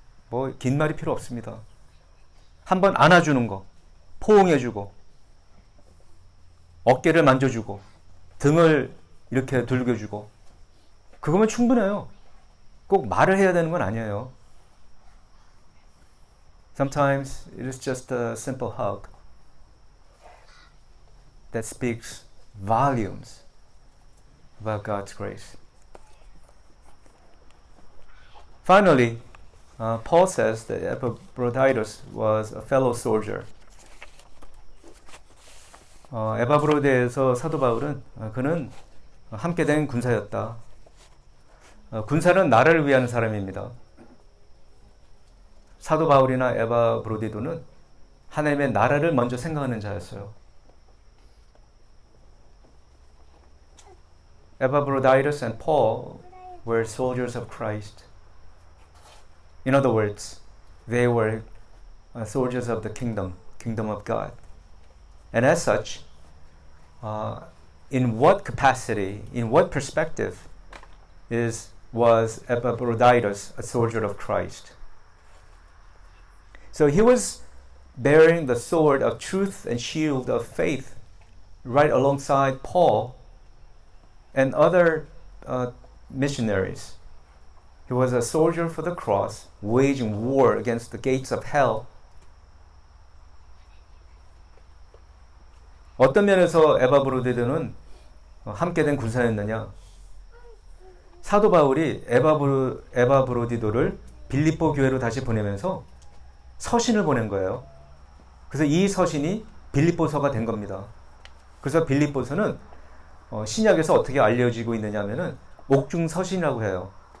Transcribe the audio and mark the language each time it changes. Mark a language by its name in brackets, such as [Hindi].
[Korean] 뭐 긴 말이 필요 없습니다. 한번 안아주는 거, 포옹해주고, 어깨를 만져주고, 등을 이렇게 들겨주고, 그거면 충분해요. 꼭 말을 해야 되는 건 아니에요. [English] Sometimes it is just a simple hug that speaks volumes about God's grace. Finally, Paul says that Epaphroditus was a fellow soldier. [Korean] 에바브로디에서 사도 바울은 그는 함께 된 군사였다. 군사는 나라를 위한 사람입니다. 사도 바울이나 에바브로디도는 하나님의 나라를 먼저 생각하는 자였어요. [English] Epaphroditus and Paul were soldiers of Christ. In other words, they were soldiers of the kingdom of God. And as such, in what capacity, in what perspective was Epaphroditus a soldier of Christ? So he was bearing the sword of truth and shield of faith right alongside Paul and other missionaries. He was a soldier for the cross, waging war against the gates of hell. [Korean] 어떤 면에서 에바브로디도는 함께 된 군사였느냐? 사도 바울이 에바브로디도를 빌립보 교회로 다시 보내면서 서신을 보낸 거예요. 그래서 이 서신이 빌립보서가 된 겁니다. 그래서 빌립보서는 신약에서 어떻게 알려지고 있느냐 하면은 옥중서신이라고 해요.